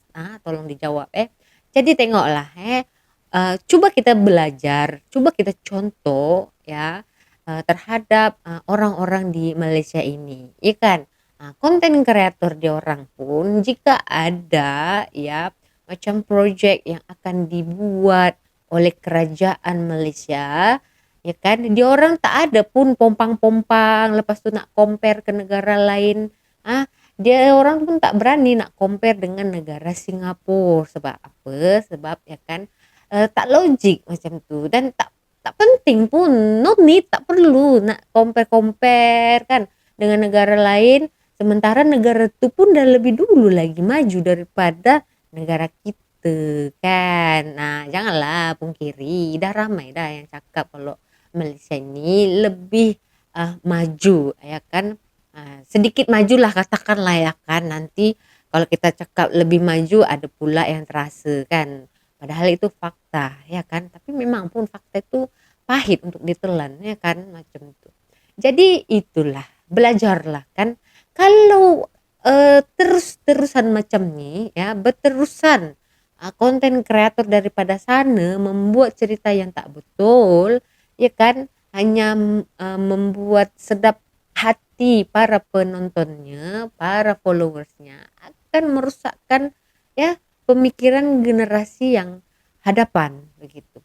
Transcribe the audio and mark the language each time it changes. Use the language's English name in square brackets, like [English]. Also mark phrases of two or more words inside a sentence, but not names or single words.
[Malay] Tolong dijawab. Jadi tengoklah coba kita belajar, coba kita contoh ya terhadap orang-orang di Malaysia ini, ya kan? Konten kreator di orang pun jika ada ya macam projek yang akan dibuat oleh kerajaan Malaysia, ya kan? Dia orang tak ada pun pompang-pompang, lepas tu nak compare ke negara lain. Dia orang pun tak berani nak compare dengan negara Singapura. Sebab apa? Sebab ya kan tak logik macam tu dan tak penting pun, [English] no need, [Malay] tak perlu nak compare kan dengan negara lain, sementara negara tu pun dah lebih dulu lagi maju daripada negara kita kan. Janganlah pungkiri, dah ramai dah yang cakap kalau Malaysia ni lebih maju ya kan. Sedikit majulah katakanlah ya kan, nanti kalau kita cakap lebih maju ada pula yang terasa kan. Padahal itu fakta ya kan, tapi memang pun fakta itu pahit untuk ditelan ya kan, macam itu. Jadi itulah, belajarlah kan. Kalau terus-terusan macam ni ya, berterusan konten kreator daripada sana membuat cerita yang tak betul ya kan, hanya membuat sedap hati para penontonnya, para followersnya, akan merusakkan ya pemikiran generasi yang hadapan begitu.